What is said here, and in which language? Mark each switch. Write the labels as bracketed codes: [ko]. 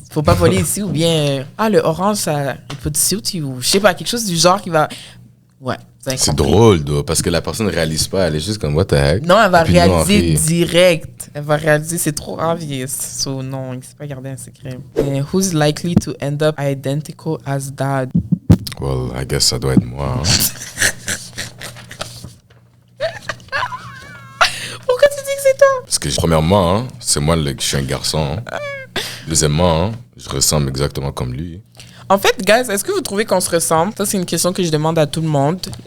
[fr] faut pas voler ici. Ou bien, le orange, ça, il peut te suit. Ou je sais pas, quelque chose du genre qui va. Ouais. C'est drôle, là, parce que la personne ne réalise pas. Elle est juste comme, [en] what the heck? [fr] Non, elle va Et puis nous, on réaliser rit. direct. Elle va réaliser, c'est trop obvious. So, non, il ne sait pas garder un secret. [en] Who's likely to end up identical as dad? Well, I guess [fr] ça doit être moi, hein. Pourquoi tu dis que c'est toi? Parce que, premièrement, hein, c'est moi, je suis un garçon. Hein. Deuxièmement, hein, je ressemble exactement comme lui. En fait, guys, est-ce que vous trouvez qu'on se ressemble? Ça, c'est une question que je demande à tout le monde.